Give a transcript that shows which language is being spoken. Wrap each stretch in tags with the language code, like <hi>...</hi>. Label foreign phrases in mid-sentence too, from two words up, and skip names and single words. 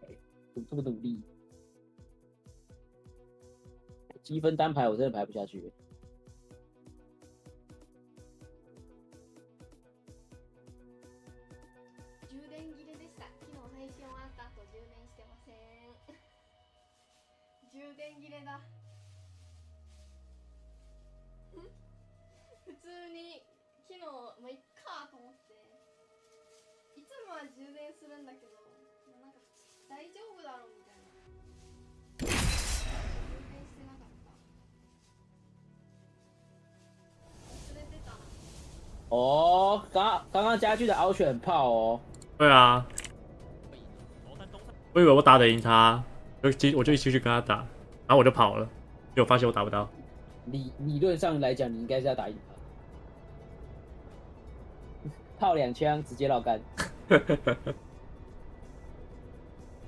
<zh>怎么这么努力？积分单排我真的排不下去。</zh> <ja>充電切れでした。昨日配信終わった後充電してません。充電切れだ。普通に昨日まあいっかと思って、いつもは充電するんだけど、なんか大丈夫だろうみたいな。充電してなかった。忘れてたな。</ja> <zh>哦，刚刚家具的翱选炮哦。对啊，我以为我打得赢他，我就继续跟他打，然后我就跑了，结果发现我打不到。理论上来讲，你应该是要打赢他，炮2枪直接绕杆。</zh>